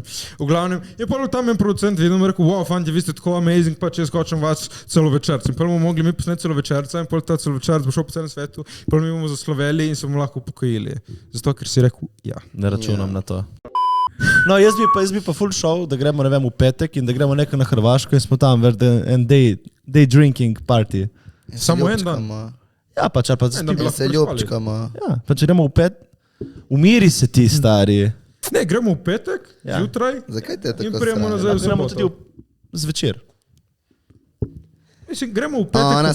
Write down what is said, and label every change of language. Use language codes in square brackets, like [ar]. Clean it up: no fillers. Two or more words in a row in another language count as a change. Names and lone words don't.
[sl] V glavnem, je pa tam en producent videl in rekel, wow, fanti, vi ste tako amazing, pa če skočim vas celovečerc. In pa bomo mogli mi posneti celovečerca in pol ta celovečerc bo šel po celem svetu, pol mi bomo zasloveli in se bomo lahko upokojili. Zato, ker si rekel, ja. Ne računam na to. No, jaz bi pa full šel, da gremo, ne vem, v petek in da gremo nekaj na Hrvaško in smo tam, en [en] day drinking party. [sl] Samo en dan. Ja, pač, ali pa En dan bi spimo. lahko Se ljubčkamo. Ja, pa če gremo v umiri se ti, stari. Ne, gremo v petek, Ja. zjutraj Zakaj te je in tako prijemo strah? nazaj v Gremo soboto. tudi zvečer. Mislim, gremo v petek Ona